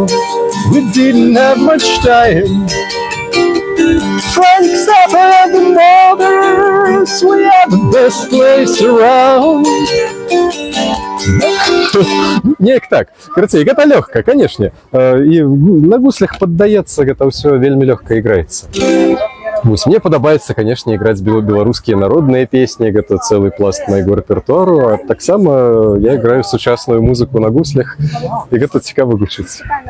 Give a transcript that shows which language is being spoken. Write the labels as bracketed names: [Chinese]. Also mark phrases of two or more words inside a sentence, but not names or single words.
[English] We didn't have much time. Frank Zappa and the Mothers, we are the best place around. [Belarusian] Неяк так. Короче, гэта лёгка, конечно. І на гуслях паддаецца, гэта ўсё вельмі лёгка іграецца. Вось, мне падабаецца, конечно, іграць беларускія народныя песні, гэта цэлы пласт майго рэпертуару, а таксама я іграю сучасную музыку на гуслях, і гэта цікава гучыць.